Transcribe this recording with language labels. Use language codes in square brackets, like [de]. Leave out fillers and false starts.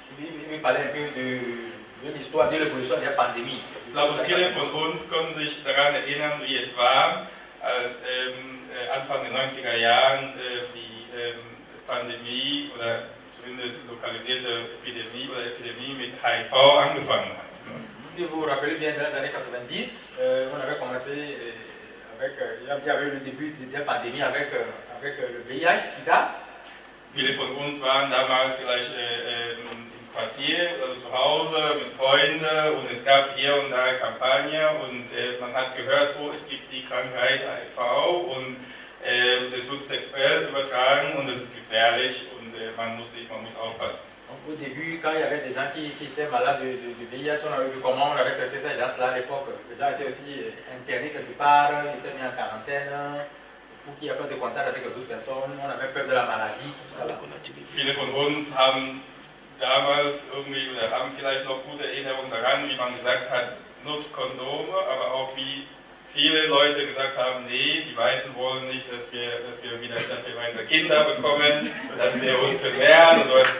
[fr] Il veut parler un peu de l'histoire, de l'évolution [de] der Pandemie. Ich glaube, viele von uns können sich daran erinnern, wie es war, als Anfang der 90er Jahren die Pandemie oder zumindest lokalisierte Epidemie mit HIV angefangen hat. [fr] Si vous vous rappelez bien, dans les années 90, on avait commencé avec, il y avait eu le début [de] der Pandemie [fr] avec le VIH, SIDA. [de] Viele von uns waren damals vielleicht im Quartier oder zu Hause mit Freunden und es gab hier und da Kampagne und man hat gehört, oh, es gibt die Krankheit HIV und das wird sexuell übertragen und das ist gefährlich und man muss aufpassen. [fr] Donc, au début, quand il y avait des gens qui étaient malades de VIH, on avait vu comment on avait traité ces gens-là à l'époque. Les gens étaient aussi internés quelque part, ils étaient mis en quarantaine pour qu'il n'y ait pas de contact avec les autres personnes. On avait peur de la maladie, tout ça. Là. [de] Viele von uns haben damals irgendwie oder haben vielleicht noch gute Erinnerungen daran, wie man gesagt hat, nutzt Kondome, aber auch wie viele Leute gesagt haben, nee, die Weißen wollen nicht, dass wir weitere Kinder bekommen, dass wir uns vermehren und so weiter.